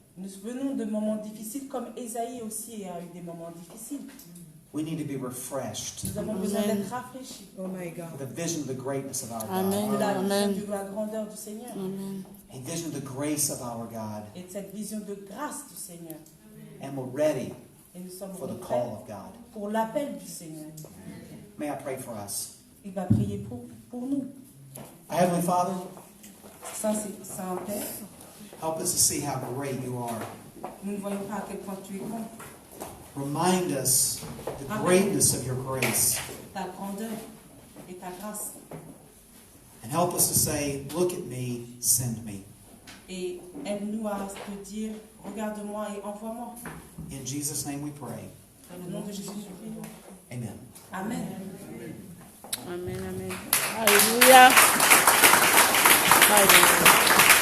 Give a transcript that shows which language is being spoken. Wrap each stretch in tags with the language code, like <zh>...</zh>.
<fr>Nous venons de moments difficiles, comme Ésaïe aussi a eu des moments difficiles.</fr> <en>we need to be refreshed</en> <fr>Nous avons besoin d'être rafraîchis</fr> <en>Oh my God. with a vision of the greatness of our God.</en> <fr>de la Amen. vision de la grandeur du Seigneur</fr> <en>A vision of the grace of our God.</en> <fr>et de cette vision de grâce du Seigneur.</fr> <en>And we're ready</en> <fr>Et nous sommes</fr> <en>for the</en> <fr>prêts</fr> <en>call of God.</en> <fr>pour l'appel du Seigneur.</fr> <en>May I pray for us?</en> <fr>Il va prier pour nous.</fr> <en>Heavenly Father,</en> <fr>Saint-Père,</fr> <en>help us to see how great you are.</en> <fr>nous ne voyons pas à quel point tu es grand,</fr> <en>Remind us the greatness of your grace.</en> <fr>ta grandeur et ta grâce.</fr> <en>And help us to say, look at me, send me.</en> <fr>Et aide-nous à te dire, regarde-moi et envoie-moi.</fr> <en>In Jesus' name we pray.</en> <fr>Dans le nom de Jésus, nous prions. Amen. Amen. Amen, amen. Alléluia. Alléluia.</fr>